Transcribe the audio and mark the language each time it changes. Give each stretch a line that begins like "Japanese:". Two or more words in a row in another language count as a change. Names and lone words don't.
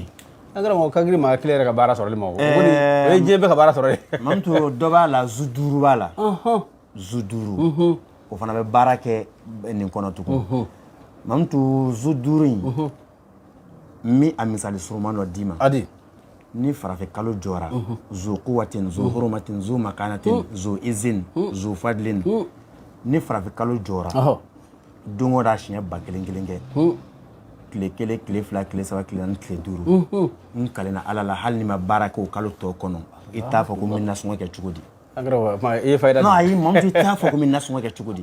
Bambara: an karamɔgɔ ka girin maa kelen yɛrɛ ka baara sɔrɔli ma o ye diɲɛ bɛɛ ka baara sɔrɔ ye Mamutu dɔ b'a la zu 5 b'a la zu 5 o fana bɛ baara kɛ nin kɔnɔ tugun Mamutu zu 5 in min a misali suruman dɔ d'i ma ni farafin kalo jɔra
Arabic: ذو قوة ذو حرمة ذو مكانة ذو عز ذو فضل
Bambara: ni farafin kalo jɔra don o don a siɲɛ 1000 kɛ tile 1 tile 2 tile 3 tile 4 tile 5 n kalenna ala la hali ni ma baara kɛ o kalo tɔ kɔnɔ i t'a fɔ ko n bɛ nasɔngɔ kɛ cogo di i ye fayida non ayi Mamutu i t'a fɔ ko n bɛ nasɔngɔ kɛ cogo di